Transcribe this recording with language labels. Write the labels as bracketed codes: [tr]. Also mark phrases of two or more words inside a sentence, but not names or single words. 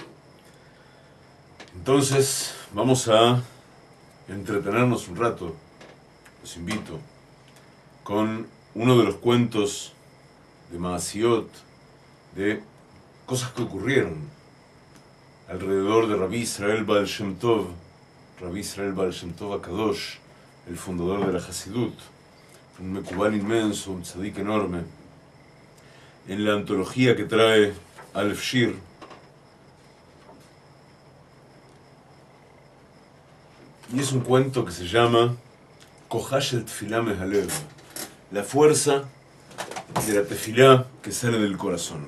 [es] Entonces, vamos a entretenernos un rato, los invito, con uno de los cuentos de Maasiot, de cosas que ocurrieron alrededor de Rabbi Israel Baal Shem Tov, Rabbi Israel Baal Shem Tov HaKadosh, el fundador de la Hasidut, un mekubal inmenso, un tzadik enorme, en la antología que trae Aleph Shir. Y es un cuento que se llama Kohash el Tefilá Mehalev, la fuerza de la tefilá que sale del corazón.